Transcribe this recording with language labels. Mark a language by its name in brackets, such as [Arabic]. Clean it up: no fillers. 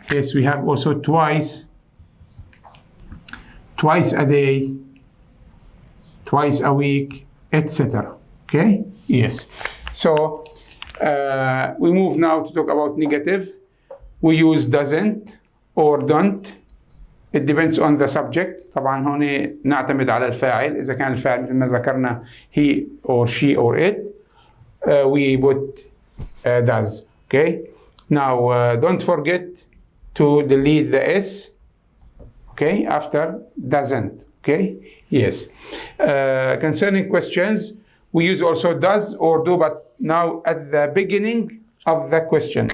[English] Yes, we have also twice a day, twice a week, etc. Okay? Yes. So We move now to talk about negative. We use doesn't or don't. It depends on the subject. [Arabic] طبعا هون نعتمد على الفاعل. إذا كان الفاعل مثل ما ذكرنا [English] he or she or it, we put does. Okay. Now don't forget to delete the s. Okay, after doesn't. Okay. Yes. Concerning questions, we use also does or do, but now at the beginning of the question.